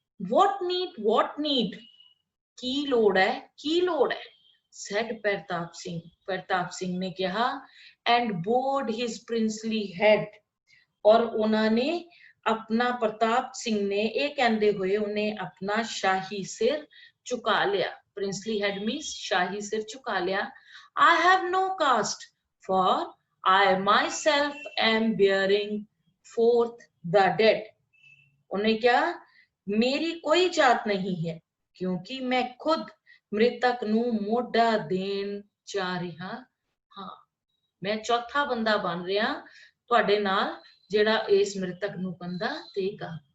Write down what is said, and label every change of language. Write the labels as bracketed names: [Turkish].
[English] what need [Punjabi] ਕੀ ਲੋੜ ਹੈ, ਕੀ ਲੋੜ ਹੈ, [English] said [Punjabi] ਪ੍ਰਤਾਪ ਸਿੰਘ ਨੇ ਕਿਹਾ [English] and bowed his princely head। [Punjabi] ਔਰ ਉਹਨਾਂ ਨੇ ਆਪਣਾ ਪ੍ਰਤਾਪ ਸਿੰਘ ਨੇ ਇਹ ਕਹਿੰਦੇ ਹੋਏ ਉਹਨੇ ਆਪਣਾ ਸ਼ਾਹੀ ਸਿਰ ਝੁਕਾ ਲਿਆ। [English] princely head means [Punjabi] ਸ਼ਾਹੀ ਸਿਰ ਝੁਕਾ ਲਿਆ। [English] I have no caste, for I myself am bearing forth the dead। [Punjabi] ਉਹਨੇ ਕਿਹਾ ਮੇਰੀ ਕੋਈ ਜਾਤ ਨਹੀਂ ਹੈ ਕਿਉਂਕਿ ਮੈਂ ਖੁਦ ਮ੍ਰਿਤਕ ਨੂੰ ਮੋਢਾ ਦੇਣ ਜਾ ਰਿਹਾ ਹਾਂ। ਮੈਂ ਚੌਥਾ ਬੰਦਾ ਬਣ ਰਿਹਾ ਤੁਹਾਡੇ ਨਾਲ ਜਿਹੜਾ ਇਸ ਮ੍ਰਿਤਕ ਨੂੰ ਕੰਦਾ ਦੇਗਾ।